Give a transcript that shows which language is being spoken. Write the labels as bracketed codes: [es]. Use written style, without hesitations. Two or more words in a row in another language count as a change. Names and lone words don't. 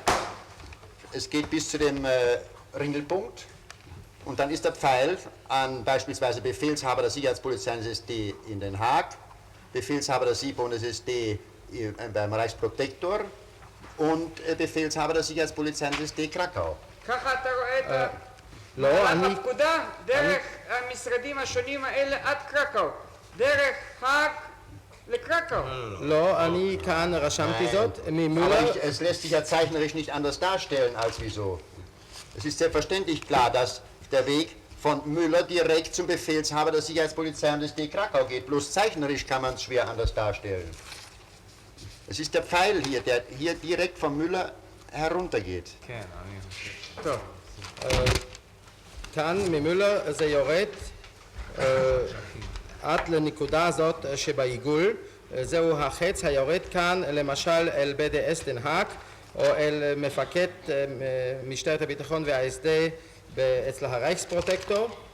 [de] Es geht bis zu dem Ringelpunkt. Und dann ist der Pfeil an beispielsweise Befehlshaber der Sicherheitspolizei SSD in Den Haag, Befehlshaber der SIPO SSD beim Reichsprotektor und Befehlshaber der Sicherheitspolizei SSD Krakau. [he] ככה אתה רואה את לא, אני... הפקודה דרך המשרדים השונים האלה עד קרקאו, דרך האג לקרקאו. לא, אני כאן רשמתי זאת ממולר. [de] Aber es lässt sich ja zeichnerisch nicht anders darstellen als wieso. Es ist selbstverständlich klar, dass der Weg von Müller direkt zum Befehlshaber der Sicherheitspolizei und des D. Krakau geht. Bloß zeichnerisch kann man es schwer anders darstellen. Es ist der Pfeil hier, der hier direkt von Müller heruntergeht. [he] כן, אני חושב. טוב. כאן ממולר זה יורד עד לנקודה הזאת שבעיגול, זהו החץ היורד כאן למשל אל BDS דן האג או אל מפקד משטרת הביטחון וה-SD אצל הרייכספרוטקטור.